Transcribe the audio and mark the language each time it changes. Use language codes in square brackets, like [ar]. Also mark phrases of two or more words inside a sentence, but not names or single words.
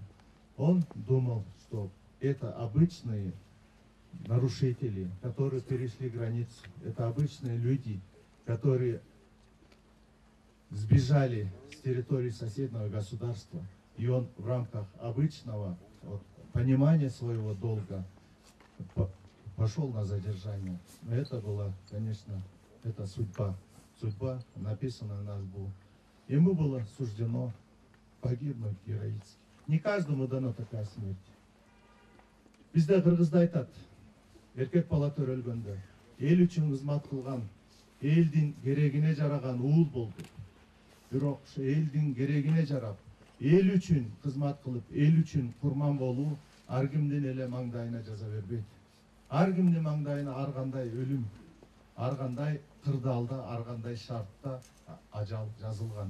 [ru] Он думал, что это обычные нарушители, которые перешли границу, это обычные люди, которые сбежали с территории соседнего государства, и он в рамках обычного понимания своего долга пошел на задержание. Но это была, конечно, это судьба. Судьба, написанная на лбу. Ему было суждено погибнуть героически. Не каждому дана такая смерть. [ky] Бизде Кыргызда айтат, эркек бала төрөлгөндө, эл үчүн кызмат кылган, elдин керегине жараган уул болду. Бирок ошо элдин керегине жарап, эл үчүн кызмат кылып, эл үчүн курман болуу ар кимдин эле маңдайына жаза бербейт. Ар кимдин маңдайына ар кандай өлүм, ар кандай кырдаалда, ар кандай шартта ажал жазылган.